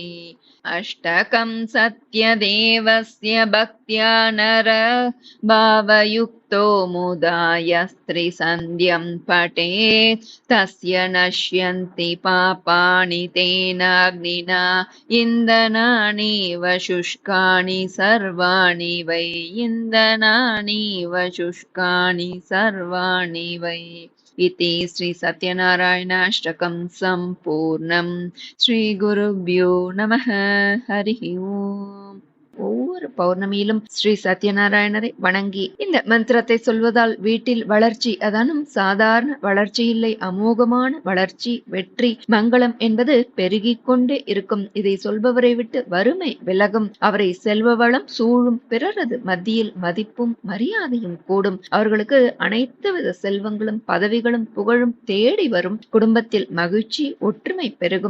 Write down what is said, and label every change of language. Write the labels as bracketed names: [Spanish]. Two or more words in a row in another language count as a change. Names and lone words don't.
[Sanskrit] अष्टकं सत्यदेवस्य भक्त्या नर भावयुक्तो मुदा यस्त्रिसन्ध्यं पठेत् तस्य नश्यन्ति पापानि तेनाग्निना इन्धनानीव शुष्कानि सर्वाणि वै। इन्धनानीव शुष्कानि सर्वाणि वै। इति श्री सत्यनारायणाष्टकं सम्पूर्णम्। श्रीगुरुभ्यो नमः। हरिः ओम्। [Tamil] ஒவ்வொரு பௌர்ணமியிலும் ஸ்ரீ சத்யநாராயணரை வணங்கி இந்த மந்திரத்தை சொல்வதால் வீட்டில் வளர்ச்சி, அதானும் சாதாரண வளர்ச்சி இல்லை, அமோகமான வளர்ச்சி, வெற்றி, மங்களம் என்பது பெருகிக் கொண்டே இருக்கும். இதை சொல்பவரை விட்டு வறுமை விலகும், அவரை செல்வ வளம் சூழும், பிறரது மத்தியில் மதிப்பும் மரியாதையும் கூடும், அவர்களுக்கு அனைத்து வித செல்வங்களும் பதவிகளும் புகழும் தேடி வரும், குடும்பத்தில் மகிழ்ச்சி ஒற்றுமை பெருகும்.